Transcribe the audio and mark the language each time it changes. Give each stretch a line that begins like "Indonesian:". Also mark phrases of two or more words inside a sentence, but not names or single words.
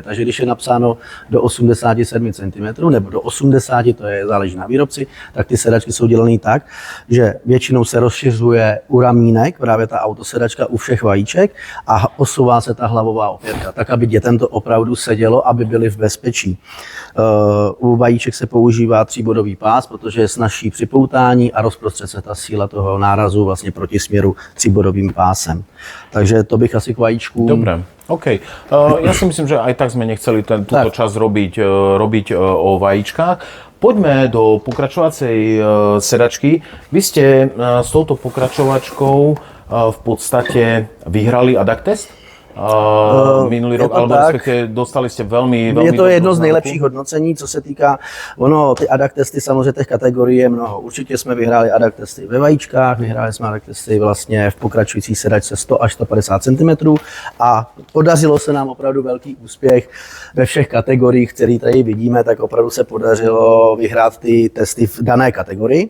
Czech: Takže když je napsáno do 87 cm nebo do 80, to je záleží na výrobci, tak ty sedačky jsou dělané tak, že většinou se rozšiřuje u ramínek právě ta autosedačka u všech vajíček a posouvá se ta hlavová opěrka, tak aby dětem to opravdu sedělo, aby byly v bezpečí. U vajíček se používá tříbodový pás, protože je snazší připoutání a rozprostře se ta síla toho nárazu vlastně proti směru tříbodovým pásem. Takže to bych asi k vajíčku.
Slovak: Dobre, OK. Ja si myslím, že aj tak sme nechceli túto časť robiť o vajíčkách. Poďme do pokračovacej sedačky. Vy ste s touto pokračovačkou v podstate vyhrali Adact-test minulý rok, alebo respektive dostali ste veľmi
Czech: je to jedno z nejlepších hodnocení, co se týká, ty Adact-testy, samozřejmě těch kategorií je mnoho. Určitě jsme vyhráli Adact-testy ve vajíčkách, vyhráli jsme Adact-testy vlastně v pokračující sedačce 100 až 150 cm a podařilo se nám opravdu velký úspěch ve všech kategoriích, které tady vidíme, tak opravdu se podařilo vyhrát ty testy v dané kategorii.